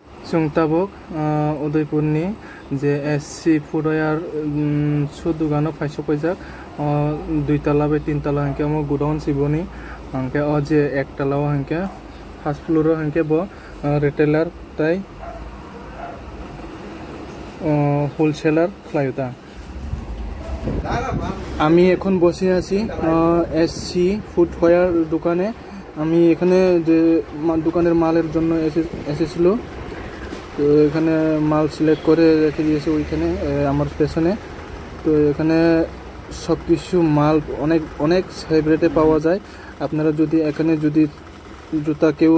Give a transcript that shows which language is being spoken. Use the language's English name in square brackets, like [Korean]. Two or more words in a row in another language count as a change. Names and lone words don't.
[Kok Borok] Sungtabok Udaipurni je SC Foodware Sudugano Faisho Pajak Dui Tala be Tin Tala hanke amo godown siboni hanke o je ek tala hanke [English] first floor [Kok Borok] hanke bo retailer tai wholesaler khlayuta [Bangla] আমি এখন বসে আছি এসসি ফুডওয়্যার দোকানে আমি এখানে যে দোকানের মালের জন্য এসেছিল তো এখানে মাল সিলেক্ট করে রেখে দিয়েছে ওইখানে আমার পেছনে তো এখানে সবকিছু মাল অনেক অনেক [English] save rate [Bangla] পাওয়া যায় আপনারা যদি এখানে যদি জুতা কেউ